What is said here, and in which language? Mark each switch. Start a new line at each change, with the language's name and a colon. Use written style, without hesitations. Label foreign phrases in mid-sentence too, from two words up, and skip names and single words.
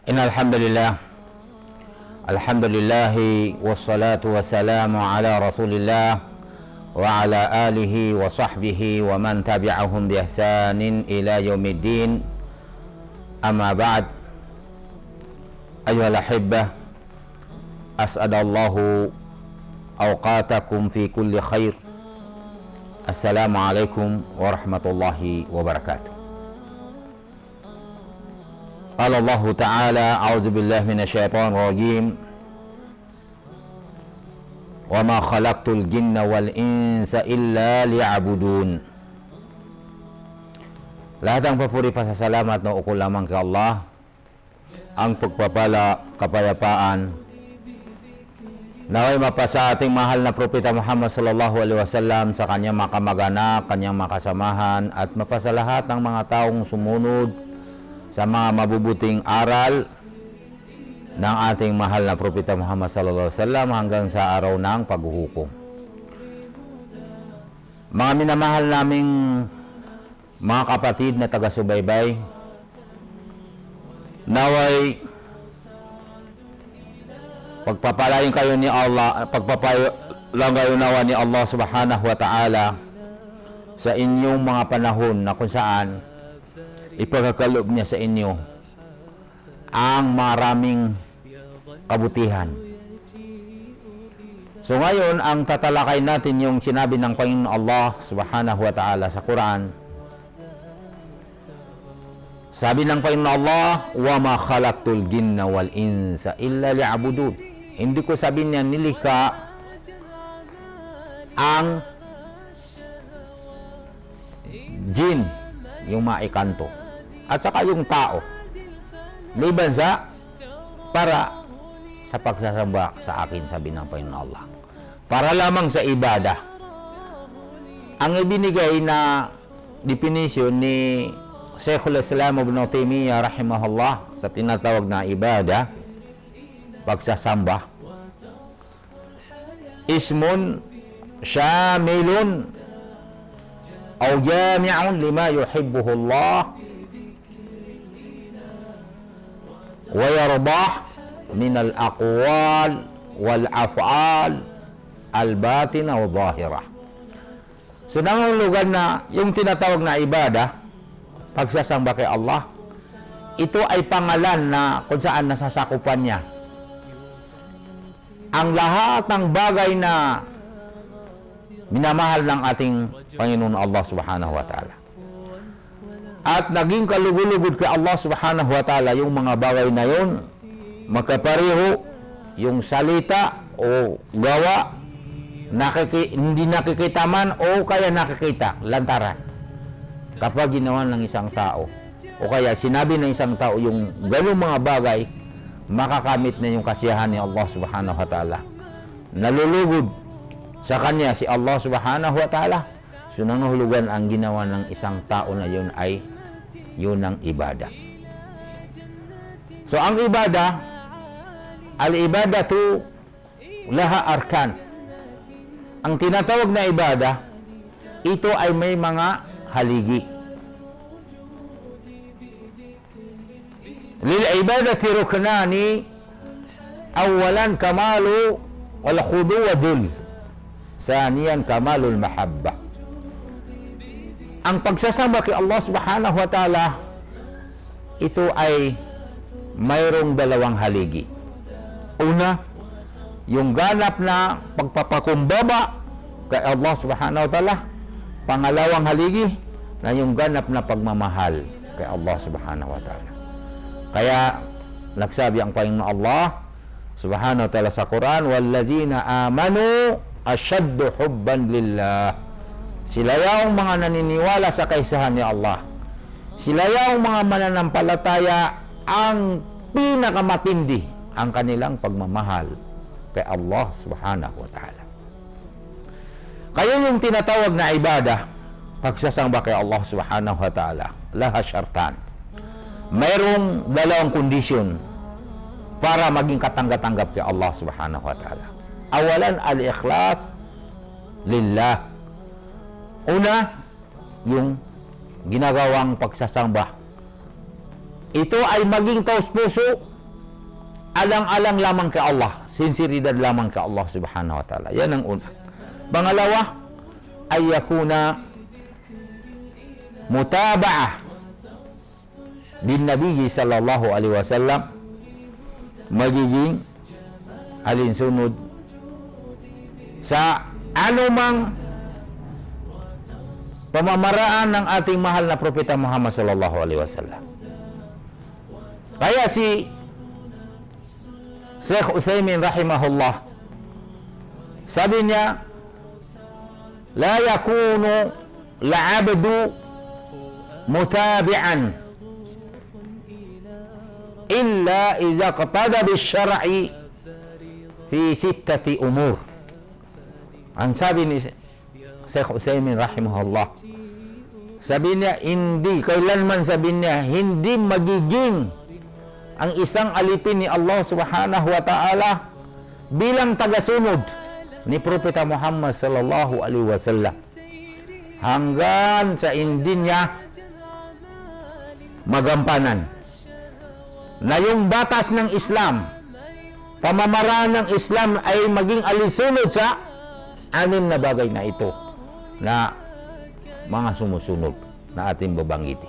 Arabic: إن الحمد لله، الحمد لله والصلاة والسلام على رسول الله وعلى آله وصحبه ومن تبعهم بإحسان إلى يوم الدين. أما بعد. أيها الأحبة، أسعد الله أوقاتكم في كل خير. السلام عليكم ورحمة الله وبركاته. قال الله تعالى، أعوذ بالله من الشيطان الرجيم. وما خلقت الجن والإنس إلا ليعبدون.
Filipino: Lahat ng papuri pasasalamat na ukol lamang kay Allah. Ang pagpapala, kapayapaan, naway mapasa ating mahal na Propeta Muhammad
Arabic: صلى الله عليه وسلم,
Filipino: sa kanyang mga kamag-anak, kanyang mga kasamahan, at mapasa lahat ng mga taong sumunod sa mga mabubuting aral ng ating mahal na Propeta Muhammad
Arabic: صلى الله عليه وسلم
Filipino: hanggang sa araw ng paghuhukom. Mga minamahal naming mga kapatid na taga-subaybay, naway pagpapalain kayo ni Allah, pagpapalain kayo nawa ni Allah
Arabic: سبحانه وتعالى
Filipino: sa inyong mga panahon na kung saan ipagkakaloob niya sa inyo ang maraming kabutihan. So ngayon, ang tatalakay natin yung sinabi ng Panginoon Allah
Arabic: سبحانه وتعالى
Filipino: sa Quran. Sabi ng Panginoon Allah,
Arabic: وما خلقت الجن والإنس إلا ليعبدون.
Filipino: Hindi ko sabi niya nilikha ang jin, yung maikanto, at saka yung tao, liban sa para sa pagsasamba sa akin, sabi ng Panginoon Allah, para lamang sa ibada. Ang ibinigay na definition ni Sheikhul Islam Ibn Taymiyyah rahimahullah sa tinatawag na ibada, pagsasamba,
Arabic: اسم شامل أو جامع لما يحبه الله ويرضاه من الأقوال والأفعال الباطنة والظاهرة.
Filipino: So nangangulugan na yung tinatawag na ibada, pagsasamba kay Allah, ito ay pangalan na kung saan nasasakupan niya ang lahat ng bagay na minamahal ng ating Panginoon Allah
Arabic: سبحانه وتعالى.
Filipino: At naging kalugulugod kay Allah
Arabic: سبحانه وتعالى
Filipino: yung mga bagay na yun, magkapareho yung salita o gawa, hindi nakikita man o kaya nakikita, lantaran. Kapag ginawa ng isang tao o kaya sinabi ng isang tao yung ganung mga bagay, makakamit na yung kasiyahan ni Allah
Arabic: سبحانه وتعالى.
Filipino: Nalulugod sa kanya si Allah
Arabic: سبحانه وتعالى.
Filipino: So nangahulugan ang ginawa ng isang tao na yun ay yun ang ibada. So ang ibada,
Arabic: العبادة لها أركان.
Filipino: Ang tinatawag na ibada, ito ay may mga haligi.
Arabic: للعبادة ركنان، أولاً كمال الخضوع والذل، ثانياً كمال المحبة.
Filipino: Ang pagsasamba kay Allah
Arabic: سبحانه وتعالى,
Filipino: ito ay mayroong dalawang haligi. Una, yung ganap na pagpapakumbaba kay Allah
Arabic: سبحانه وتعالى.
Filipino: Pangalawang haligi na yung ganap na pagmamahal kay Allah
Arabic: سبحانه وتعالى.
Filipino: Kaya nagsabi ang Panginoon Allah
Arabic: سبحانه وتعالى
Filipino: sa Quran,
Arabic: والذين آمنوا أشد حبا لله.
Filipino: Sila yung mga naniniwala sa kaisahan ni Allah. Sila yung mga mananampalataya ang pinakamatindi ang kanilang pagmamahal kay Allah
Arabic: سبحانه وتعالى.
Filipino: Kaya yung tinatawag na ibada, pagsasamba kay Allah
Arabic: سبحانه وتعالى, لها شرطان.
Filipino: Mayroong dalawang kondisyon para maging katanggap-tanggap kay Allah
Arabic: سبحانه وتعالى. أولاً، الإخلاص لله.
Filipino: Una, yung ginagawang pagsasamba, ito ay maging taos-puso alang-alang lamang kay Allah, sinseridad lamang kay Allah
Arabic: سبحانه وتعالى.
Filipino: Yan ang una. Pangalawa, ay
Arabic: يكون متابعة بالنبي صلى الله عليه وسلم,
Filipino: magiging alinsunod sa anumang pamamaraan ng ating mahal na propeta Muhammad
Arabic: صلى الله عليه وسلم.
Filipino: Kaya si Sheikh Utsaimin rahimahullah, sabi niya,
Arabic: لا يكون العبد متابعا إلا إذا وافق الشرع في ستة أمور.
Filipino: Ang sabi ni Sheikh Utsaimin rahimahullah, sabi niya, hindi kailanman, sabi niya, hindi magiging ang isang alipin ni Allah
Arabic: سبحانه وتعالى
Filipino: bilang tagasunod ni Propeta Muhammad
Arabic: صلى الله عليه وسلم
Filipino: hanggang sa hindi niya magampanan na yung batas ng Islam, pamamaraan ng Islam ay maging alisunod sa anim na bagay na ito na mga sumusunod na ating babanggitin.